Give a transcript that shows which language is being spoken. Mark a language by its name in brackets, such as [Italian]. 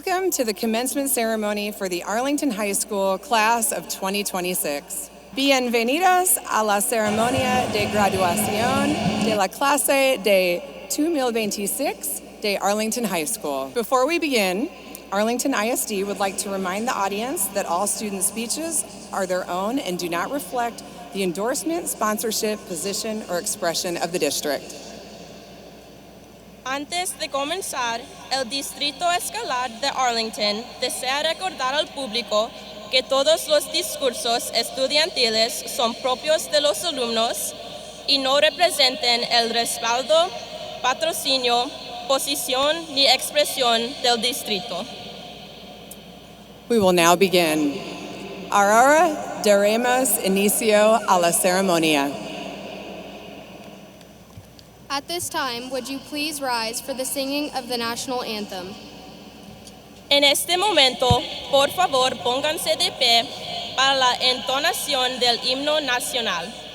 [English] to the commencement ceremony for the Arlington High School class of 2026. [Spanish] Bienvenidos a la ceremonia de graduación de la clase de 2026 de Arlington High School. [English] Before we begin, Arlington ISD would like to remind the audience that all student speeches are their own and do not reflect the endorsement, sponsorship, position, or expression of the district. [Spanish] Antes de comenzar, el Distrito Escolar de Arlington desea recordar al público que todos los discursos estudiantiles son propios de los alumnos y no representan el respaldo, patrocinio, posición ni expresión del distrito. [English] We will now begin. [Spanish] Ahora daremos inicio a la ceremonia. [English] At this time, would you please rise for the singing of the national anthem? [Spanish] En este momento, por favor, pónganse de pie para la entonación del himno nacional.